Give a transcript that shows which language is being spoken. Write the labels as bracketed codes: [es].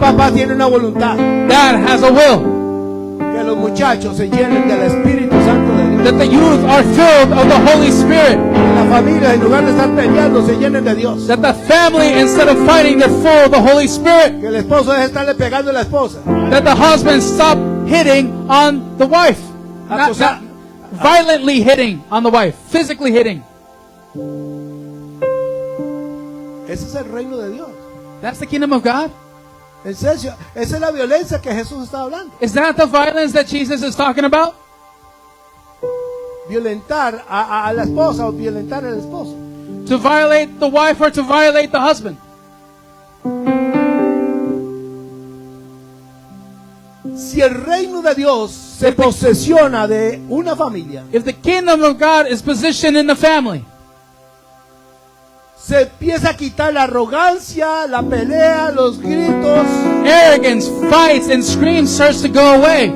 [es] Papá tiene una voluntad. [en] God has a will. [es] Que los muchachos se llenen del Espíritu Santo de Dios. [en] That the youth are filled of the Holy Spirit. [es] Que las familias, en lugar de estar peleando, se llenen de Dios. [en] That the family, instead of fighting, they're full of the Holy Spirit. [es] Que el esposo deje de estarle pegando a la esposa. [en] That the husband stop hitting on the wife. Not violently hitting on the wife. Physically hitting. [es] Ese es el reino de Dios. [en] That's the kingdom of God. [es] En serio, esa es la violencia que Jesús está hablando. [en] Is that the violence that Jesus is talking about? [es] Violentar a la esposa o violentar al esposo. [en] To violate the wife or to violate the husband? [es] Si el reino de Dios se posesiona de una familia, [en] If the kingdom of God is positioned in the family, [es] se empieza a quitar la arrogancia, la pelea, los gritos, [en] arrogance, fights, and screams starts to go away.